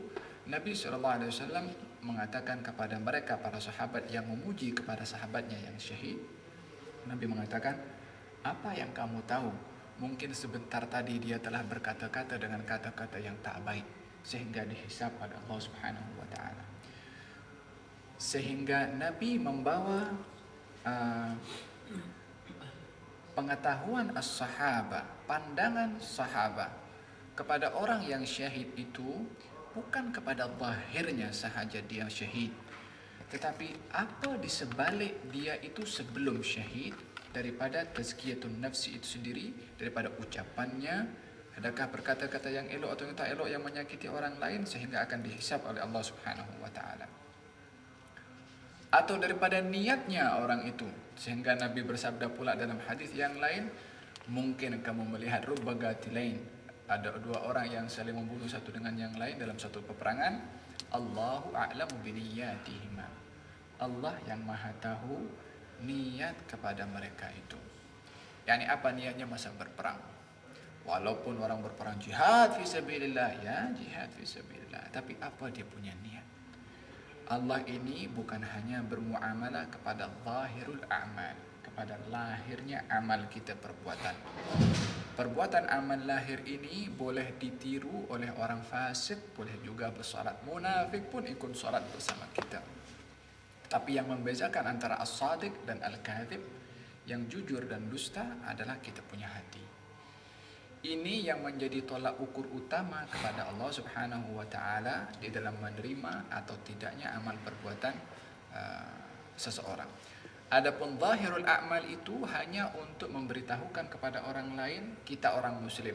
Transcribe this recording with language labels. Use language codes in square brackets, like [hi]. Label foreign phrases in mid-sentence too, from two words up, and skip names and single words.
[ms] Nabi SAW mengatakan kepada mereka, para sahabat yang memuji kepada sahabatnya yang syahid, Nabi mengatakan, apa yang kamu tahu? Mungkin sebentar tadi dia telah berkata-kata dengan kata-kata yang tak baik, sehingga dihisab pada Allah [ar] Subhanahu wa Ta'ala. [ms] Sehingga Nabi membawa pengetahuan as-sahabah, pandangan sahabat kepada orang yang syahid itu bukan kepada zahirnya sahaja dia syahid, tetapi apa di sebalik dia itu sebelum syahid, daripada [ar] tazkiyatun nafsi [ms] itu sendiri, daripada ucapannya, adakah berkata-kata yang elok atau yang tak elok yang menyakiti orang lain sehingga akan dihisab oleh Allah [ar] Subhanahu wa Ta'ala, [ms] atau daripada niatnya orang itu, sehingga Nabi bersabda pula dalam hadis yang lain, mungkin kamu melihat [ar] rubba qatilain, [ms] ada dua orang yang saling membunuh satu dengan yang lain dalam satu peperangan, [ar] Allahu a'lamu biniyatihima, [ms] Allah yang maha tahu niat kepada mereka itu. Yani apa niatnya masa berperang? Walaupun orang berperang [ar] jihad fi sabilillah, [ms] ya [ar] jihad fi sabilillah, [ms] tapi apa dia punya niat? Allah ini bukan hanya bermuamalah kepada [ar] zahirul a'mal, [ms] kepada lahirnya amal kita perbuatan. Perbuatan amal lahir ini boleh ditiru oleh orang fasik, boleh juga bersolat. Munafik pun ikut solat bersama kita. Tapi yang membezakan antara as-sadiq dan al-kadhib, yang jujur dan dusta, adalah kita punya hati. Ini yang menjadi tolak ukur utama kepada Allah [ar] Subhanahu wa Ta'ala [ms] di dalam menerima atau tidaknya amal perbuatan seseorang. Adapun [ar] zahirul a'mal [ms] itu hanya untuk memberitahukan kepada orang lain kita orang muslim.